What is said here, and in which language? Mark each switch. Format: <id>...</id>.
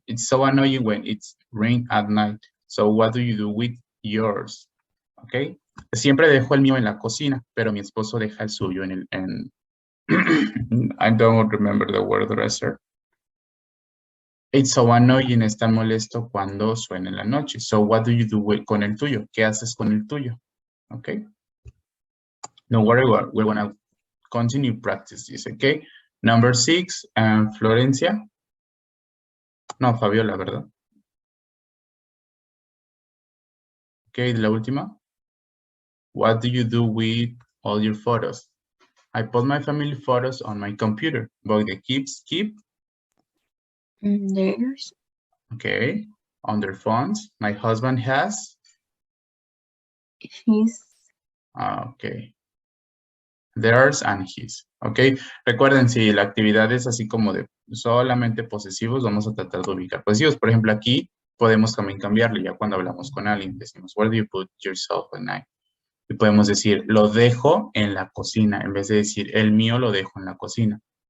<en>It's so annoying when it's rain at night. So what do you do with yours? Okay.</en> <es>Siempre dejo el mío en la cocina, pero mi esposo deja el suyo en el</es> <en>I don't remember the word dresser. It's so annoying,</en> <es>es tan molesto cuando suena en la noche.</es> <en>So what do you do</en> <es>con el tuyo? ¿Qué haces con el tuyo? Okay.</es> <en>No worry, we're gonna continue practice this, okay? Number 6, Florencia. No, Fabiola, ¿verdad? Okay,</en> <es>la última.</es> <en>What do you do with all your photos? I put my family photos on my computer, but the kids keep, Theirs. okay, on their phones. My husband has, His. okay, theirs and his, okay.</en> <es>Recuerden, si la actividad es así como de solamente posesivos, vamos a tratar de ubicar posesivos. Por ejemplo, aquí podemos también cambiarle, ya cuando hablamos con alguien, decimos,</es> <en>where do you put yourself at night?</en> <es>Y podemos decir, lo dejo en la cocina, en vez de decir, el mío lo dejo en la cocina.</es>